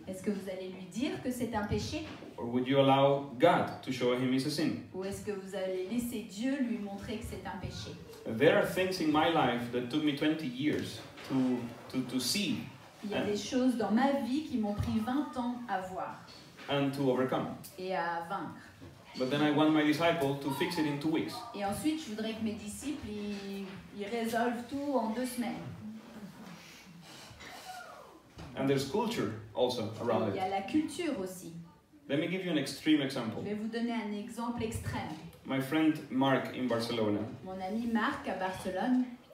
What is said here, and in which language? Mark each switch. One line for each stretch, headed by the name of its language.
French: Est-ce que vous allez lui dire que c'est un péché?
English: Or would you allow God to show him it's a sin?
French: Ou est-ce que vous allez laisser Dieu lui montrer que c'est un péché?
English: There are things in my life that took me 20 years to see
French: Il y a des choses dans ma vie qui m'ont pris 20 ans à voir
English: and to overcome.
French: et à vaincre.
English: But then I want my disciple to fix it in 2 weeks.
French: Et ensuite, je voudrais que mes disciples, ils résolvent tout en 2 semaines.
English: And there's culture also
French: Et
English: around
French: il y
English: it.
French: a la culture aussi.
English: Let me give you an extreme example.
French: Je vais vous donner un exemple extrême.
English: My friend Mark in Barcelona,
French: Mon ami Marc à Barcelone,